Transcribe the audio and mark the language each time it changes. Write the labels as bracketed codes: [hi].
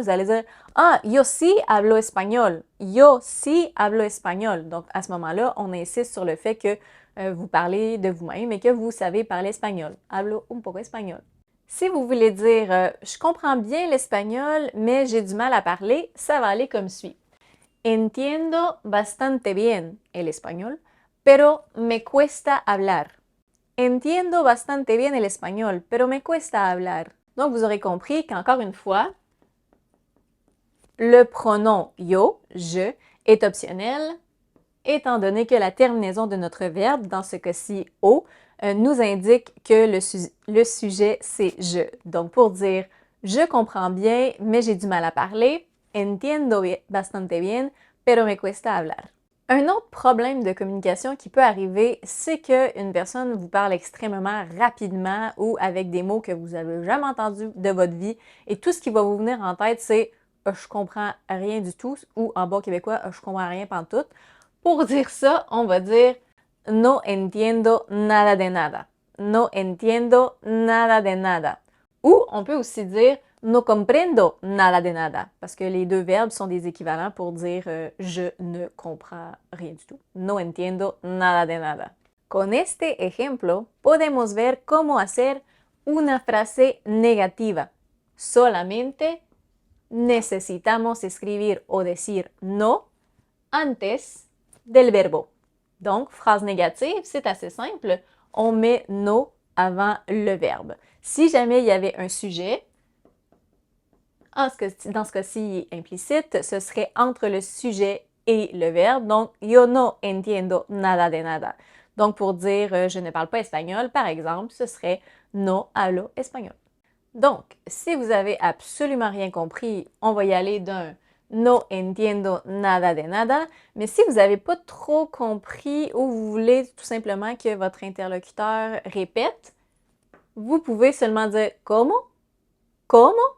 [fr] Vous allez dire [es] « Ah, yo sí hablo español ». Yo sí hablo español. [fr] Donc, à ce moment-là, on insiste sur le fait que vous parlez de vous-même et que vous savez parler espagnol. [es] Hablo un poco español. [fr] Si vous voulez dire je comprends bien l'espagnol, mais j'ai du mal à parler, ça va aller comme suit. [es] Entiendo bastante bien el español, pero me cuesta hablar. Entiendo bastante bien el español, pero me cuesta hablar. [fr] Donc, vous aurez compris qu'encore une fois, le pronom yo, je, est optionnel, étant donné que la terminaison de notre verbe, dans ce cas-ci « o », nous indique que le sujet, c'est « je ». Donc, pour dire « je comprends bien, mais j'ai du mal à parler »,« [es] entiendo bastante bien, pero me cuesta hablar ». [fr] Un autre problème de communication qui peut arriver, c'est qu'une personne vous parle extrêmement rapidement ou avec des mots que vous n'avez jamais entendus de votre vie et tout ce qui va vous venir en tête, c'est « je comprends rien du tout » ou en bon québécois « je comprends rien pantoute ». Pour dire ça, on va dire « [es] no entiendo nada de nada ». « No entiendo nada de nada [fr] ». Ou on peut aussi dire « [es] no comprendo nada de nada [fr] » parce que les deux verbes sont des équivalents pour dire « je ne comprends rien du tout ». [es] « No entiendo nada de nada ». Con este ejemplo, podemos ver cómo hacer una frase negativa. Solamente necesitamos escribir o decir « no » antes del verbo. [fr] Donc, phrase négative, c'est assez simple. On met « no » avant le verbe. Si jamais il y avait un sujet, dans ce cas-ci implicite, ce serait entre le sujet et le verbe. [es] Donc, yo no entiendo nada de nada. [fr] Donc, pour dire je ne parle pas espagnol, par exemple, ce serait [es] no hablo español. [fr] Donc, si vous avez absolument rien compris, on va y aller d'un [es] no entiendo nada de nada. [fr] Mais si vous n'avez pas trop compris ou vous voulez tout simplement que votre interlocuteur répète, vous pouvez seulement dire [es] como, como.